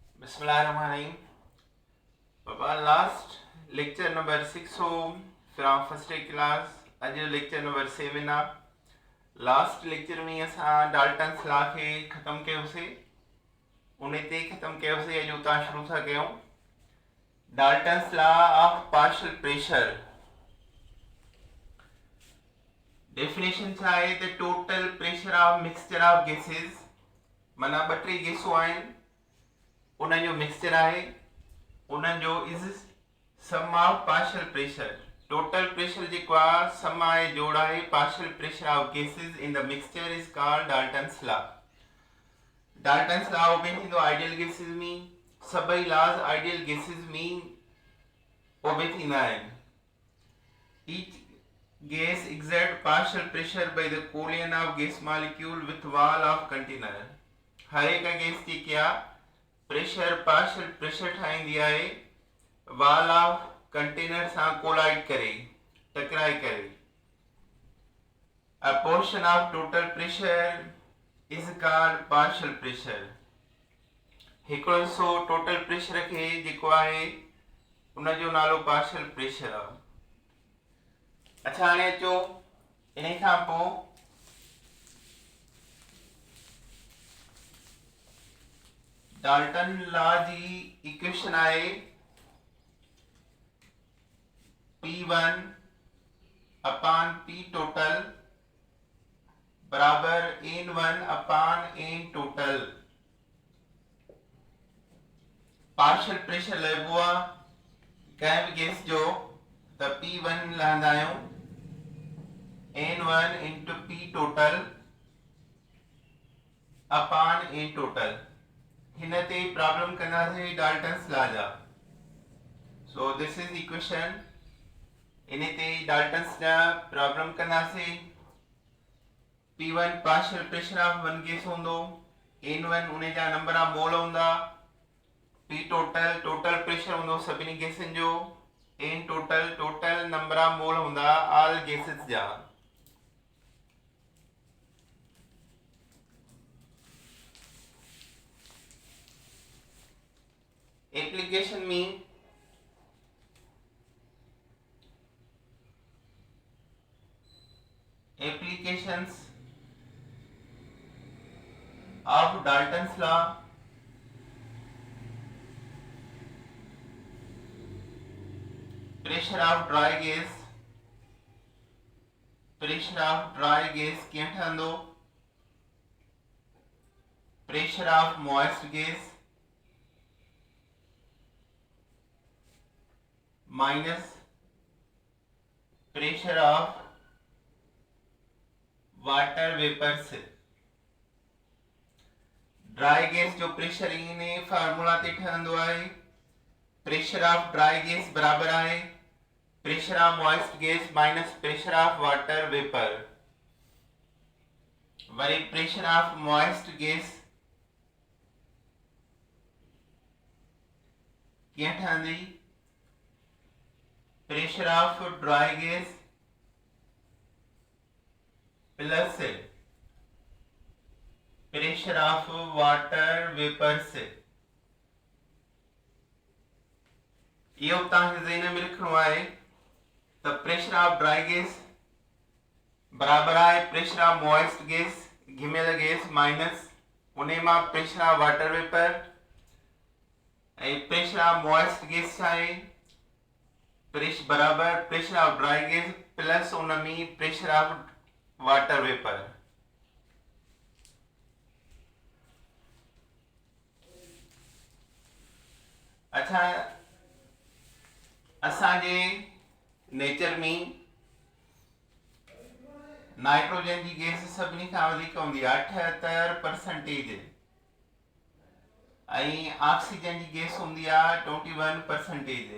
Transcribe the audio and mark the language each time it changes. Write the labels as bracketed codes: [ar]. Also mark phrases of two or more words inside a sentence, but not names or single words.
[en] Bismillahirrahmanirrahim. Papa, last lecture number 6 हो from first day class. [sd] अॼु [en] lecture number 7 [sd] आहे. [en] last lecture [sd] में असां [en] Dalton's law [sd] खे ख़तमु कयोसीं. उन ते ख़तमु कयोसीं. अॼु उतां शुरू था कयूं. [en] Dalton's law of partial pressure. डेफिनेशन [sd] छा आहे त [en] total pressure of mixture of gases, [sd] माना ॿ टे गैसूं आहिनि, उन्हनि जो मिक्सचर आहे, उन्हनि जो [en] is sum of partial pressure. total pressure [sd] जेको आहे सम आहे, जोड़ आहे [en] partial pressure of gases in the mixture is called Dalton's law. Dalton's law [sd] ओबे थींदो [en] ideal gases [sd] में. सभई लॉज [en] ideal gases [sd] में ओबे थींदा आहिनि. [en] ईच gas exert partial pressure by the collision of gas molecule with wall of container. [sd] हर एक गैस की क्या [en] pressure partial pressure [sd] ठाहींदी आहे [en] wall of container [sd] सां कोलाइड करे, टकराए करे. [en] A portion of total pressure is called partial pressure. [sd] हिकिड़ो हिस्सो [en] total pressure [sd] खे जेको आहे उन जो नालो [en] partial pressure [sd] आहे. अच्छा, हाणे अचो इन खां पोइ [en] Dalton law [sd] जी इक्वेशन आहे [en] P1 upon P total [sd] बराबर [en] N1 upon N total. partial pressure [sd] लइबो आहे कंहिं बि गैस जो त P1 लहंदा आहियूं [en] N1 into P total upon A total. [sd] हिन ते प्रॉब्लम कंदासीं [en] Dalton's law [sd] जा. [en] So this is equation. [sd] इन ते डाल्टन्स जा प्रॉब्लम कंदासीं. [en] P1 partial pressure of one gas [sd] हूंदो, N1 उन जा [en] number of mole [sd] हूंदा, [en] P total total pressure [sd] हूंदो सभिनी गैसनि जो, [en] N total total number of mole [sd] हूंदा [en] all gases [sd] जा. [en] एप्लीकेशन में applications of Dalton's law. pressure of dry gas, pressure of dry gas [sd] कीअं ठहंदो? [en] pressure of moist gas minus pressure of water vapour से. dry gas [sd] जो प्रेशर इन फार्मूला ते ठहंदो आहे. [en] pressure of dry gas [sd] बराबर आहे [en] pressure of moist gas minus pressure of water vapour. [sd] वरी [en] pressure of moist gas [sd] कीअं ठहंदी? [en] pressure of dry gas plus pressure of water vapour से. [sd] इहो तव्हांखे ज़हन में रखणो आहे त [en] pressure of dry gas [sd] बराबर आहे [en] pressure of moist gas [sd] घिमियल गैस माइनस उन मां [en] pressure of water vapour. [sd] ऐं [en] pressure of moist gas [sd] छा आहे? [en] प्रेशर बराबर pressure of dry gas plus [sd] उन में [en] pressure of water vapour. [sd] अच्छा, असांजे नेचर में नाइट्रोजन जी गैस सभिनी खां वधीक हूंदी आहे 78%. ऐं ऑक्सीजन जी गैस हूंदी आहे 21%.